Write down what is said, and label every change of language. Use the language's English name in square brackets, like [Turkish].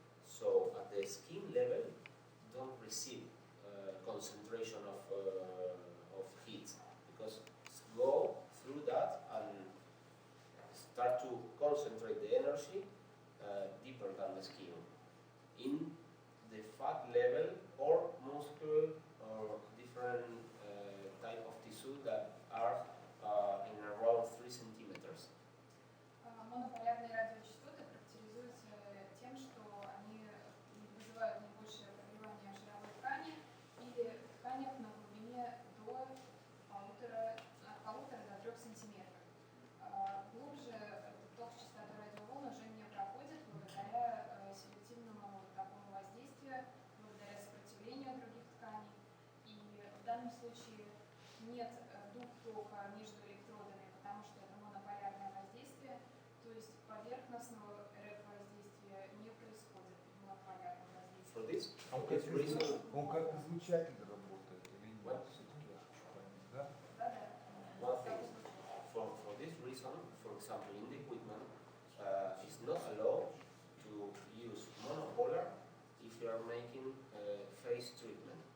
[English] So at the skin level, don't receive concentration of heat because go through that and start to concentrate the energy deeper than the skin in the fat level or muscle or different type of tissue that are in around 3 centimeters. [Russian] Монополярные радиочастоты характеризуются тем, что они вызывают наибольшее прогревание жировой ткани или в тканях на глубине от 1,5 до 3 сантиметров. Глубже этот ток с частотой радиоволн уже не проходит благодаря селективному такому воздействию, благодаря сопротивлению других тканей. И в данном случае нет дуг тока между электродами, потому что это монополярное воздействие, то есть поверхностного РФ-воздействия не происходит в монополярном [English] For [Russian] воздействии. [English] this, [Russian] Он как излучатель работает или нет? Вот. Все-таки я хочу понять, да? Да-да. [English] one thing, for this reason, for example, in the equipment, it's not allowed to use monopolar if you are making face treatment.